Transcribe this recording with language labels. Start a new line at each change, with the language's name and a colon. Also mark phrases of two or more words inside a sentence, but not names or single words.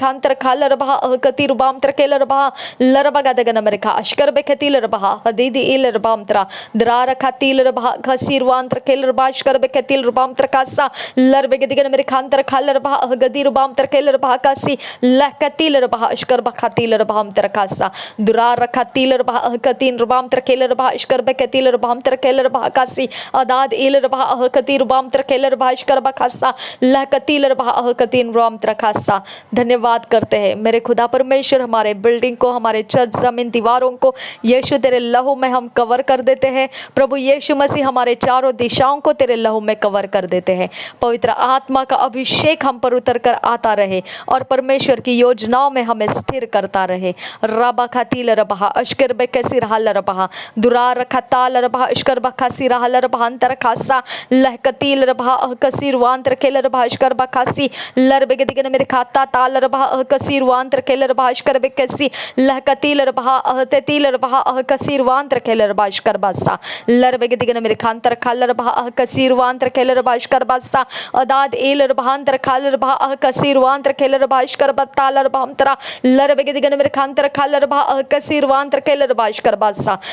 Hindi: खांतर खाल रबहा कतीर रबांतर केल रबा लरबा का दिगन मेरे खा अशकर बेकतिल रबहा अदेद ईल रबांतरा दरा रखातील रबहा कसीरवांतर केल रबा अशकर बेकतिल रबांतर कासा लरबे के दिगन मेरे खांतर खाल रबहा गदी रबांतर केल रबा कासी लकतिल रबहा अशकर बखातील रबांतर कासा दरा रखातील रबहा कतीन रबांतर केल रबा अशकर बेकतिल रबांतर केल रबा कासी अदाद ईल रबहा कतीर रबांतर केल रबा अशकर बखासा लकतिल रबहा कतीन रबांतर कासा। धन्यवाद करते हैं मेरे खुदा परमेश्वर, हमारे बिल्डिंग को, हमारे छत, जमीन, दीवारों को यीशु तेरे लहू में हम कवर कर देते हैं। प्रभु यीशु मसीह हमारे चारों दिशाओं को तेरे लहू में कवर कर देते हैं। पवित्र आत्मा का अभिषेक हम पर उतर कर आता रहे और परमेश्वर की योजनाओं में हमें स्थिर करता रहे। रबा खातील रबहा अशकर बेकसी रहल रबहा दुरा रखताल रबहा अशकर बखासी रहल रबहा अंतर खासा लहकतील रबहा कसीर वांतर केल रबहा अशकर बखासी लरबे के दिगन मेरे खाता ताल रबहा कसीर वांतर केल रबहा अशकर बेकसी लहकतील रबहा तेतील रबहा कसीर वांतर केल रबहा अशकर बसा लरबे के दिगन मेरे खांतर खाल रबहा कसीर वांतर केल रबहा अशकर बसा अदाद एल रबहांतर खाल रबहा कसीर वांतर केल रबहा अशकर बताल रबहा अंतरा लरबे के दिगन मेरे खांतर खाल रबहा कसीर वांतर केल रबहा अशकर बसा